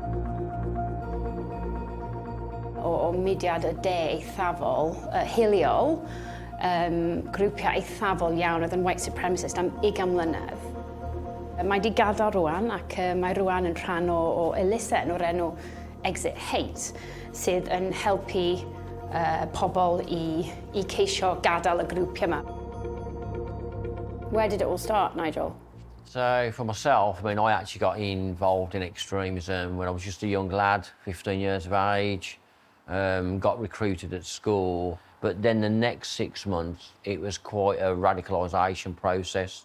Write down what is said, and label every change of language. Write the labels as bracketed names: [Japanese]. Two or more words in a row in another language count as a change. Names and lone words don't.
[Welsh] O mudiad y De Eithafol, hiliol, grwpiau eithafol iawn oedd yn [English] white supremacist [Welsh] am 20 mlynedd. Mae wedi gadael rwan ac mae rwan yn rhan o elusen o'r enw Exit Hate sydd yn helpu pobl i ceisio gadael y grwpiau yma. [English] Where did it all start, Nigel? So, for myself, I actually got involved in extremism when I was just a young lad, 15 years of age, got recruited at school. But then the next 6 months, it was quite a radicalisation process.